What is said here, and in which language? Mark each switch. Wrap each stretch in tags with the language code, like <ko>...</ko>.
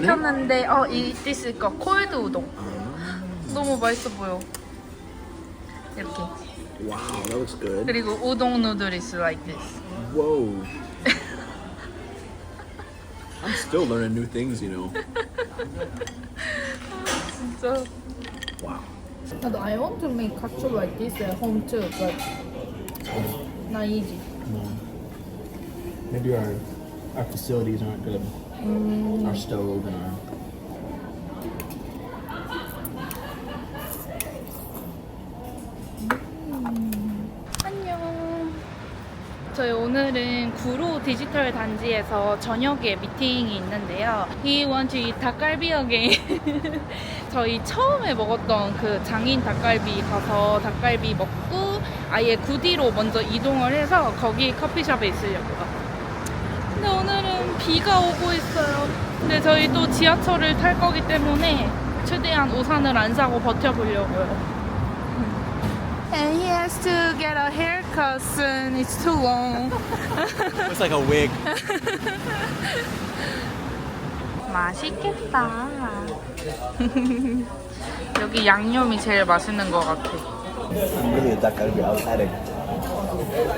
<ko>시켰는데</ko> <en>this is</en> <ko>콜드 우동. 너무 맛있어 보여. 이렇게.</ko> <en>Wow, that looks good.</en> <ko>그리고 우동 누들</ko> <en>is like this. Whoa. I'm still learning new things, you know.</en> <ko>진짜.</ko> <en>Wow. But I want to make katsu like this at home too, but it's not easy. Maybe our facilities aren't good. Our stove and our...</en> <ko>안녕. 저희 오늘은 구로 디지털 단지에서 저녁에 미팅이 있는데요.</ko> <en>He wants to eat 닭갈비 again.</en> <ko>저희 처음에 먹었던 그 장인 닭갈비 가서 닭갈비 먹고 아예 구디로 먼저 이동을 해서 거기 커피숍에 있으려고요. 근데 오늘은 비가 오고 있어요. 근데 저희 또 지하철을 탈 거기 때문에 최대한 우산을 안 사고 버텨보려고요.</ko> <en>And he has to get a haircut soon. It's too long. Looks like a wig.</en> <ko>맛있겠다. 여기 양념이 제일 맛있는 것 같아.</ko> <en>I'm really a duck. I'll have it.</en>